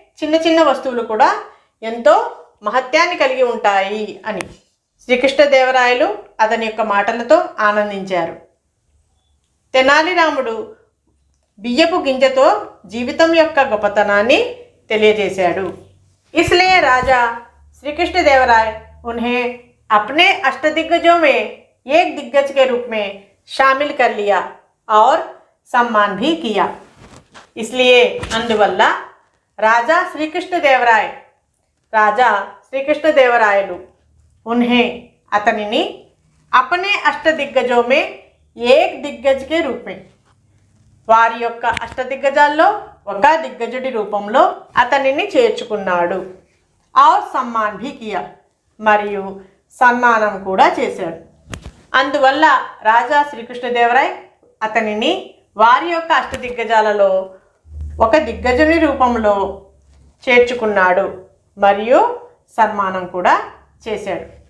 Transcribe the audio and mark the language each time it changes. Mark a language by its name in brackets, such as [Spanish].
[Telugu] చిన్న చిన్న వస్తువులు కూడా ఎంతో మహత్యాన్ని కలిగి ఉంటాయి అని శ్రీకృష్ణదేవరాయలు అతని యొక్క మాటలతో ఆనందించారు. తెనాలి రాముడు బియ్యపు గింజతో జీవితం యొక్క గొప్పతనాన్ని తెలియజేశాడు. [Hindi] इसलिए राजा श्री कृष्णदेवराय उन्हें अपने अष्टदिग्गजों में एक दिग्गज के रूप में शामिल कर लिया और सम्मान भी किया. इसलिए [Telugu] అందువల్ల [Hindi] राजा श्री कृष्णदेवरायలు उन्हें [Telugu] అతనిని [Hindi] अपने अष्टदिग्गजों में एक दिग्गज के रूप में [Telugu] వారి యొక్క అష్టదిగ్గజాల్లో ఒక దిగ్గజుడి రూపంలో అతనిని చేర్చుకున్నాడు. [Hindi] और सम्मान भी किया [Telugu] మరియు సన్మానం కూడా చేశాడు. అందువల్ల రాజా శ్రీకృష్ణదేవరాయ్ అతనిని వారి యొక్క అష్టదిగ్గజాలలో ఒక దిగ్గజుని రూపంలో చేర్చుకున్నాడు మరియు సన్మానం కూడా చేశాడు.